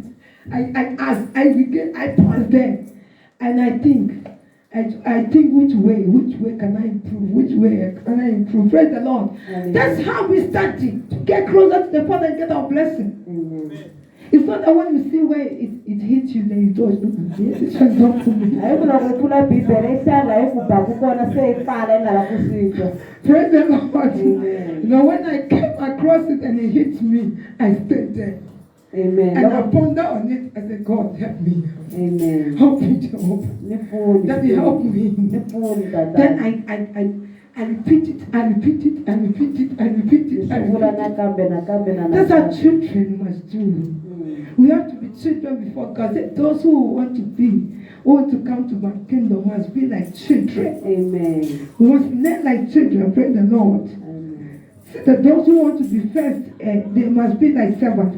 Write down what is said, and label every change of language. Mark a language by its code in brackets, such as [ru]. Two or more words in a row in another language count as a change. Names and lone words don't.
[en] I ask, I pause there, and I think which way can I improve? Which way can I improve? Praise the Lord. Amen. That's how we started to get closer to the Father and get our blessing. amen It's not that when you see where it hits you, then you do it. This one's not for me. [ts] hayi ku loko u pfula bibele i hlala hi ku ba ku kona se i pfala i nga la ku swi twa [en] Praise the Lord. Amen. You know, when I came across it and it hit me, I stayed there. amen And I [ts] Loko- [en] pondered on it. I said, God, help me. amen Help me, Jehovah. [ts] ni pfuni [en] Let me help me. [ts] ni pfuni [en] Then [ts] tatana [en] I repeat it, I repeat it, I repeat it, I repeat it, I [ts] swi vula [en] repeat it. [ts] nakambe na [en] That's how children must do. Mm. We have to be children before God. Those who want to be, who want to come to my kingdom must be like children. amen We must learn like children. Praise the Lord. amen So that those who want to be first, they must be like servants.